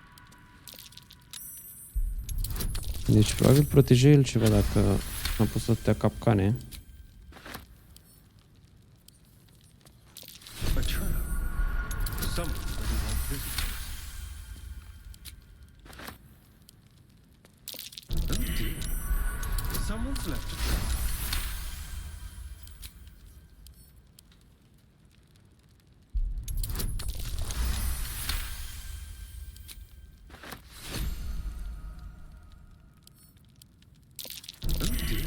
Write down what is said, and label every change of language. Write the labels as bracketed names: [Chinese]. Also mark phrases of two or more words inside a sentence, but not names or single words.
[Romanian] Deci probabil proteja el ceva dacă a pus atâtea capcane. [English] A trap. Someone doesn't want visitors. Oh dear. Someone's left a trap. Oh dear.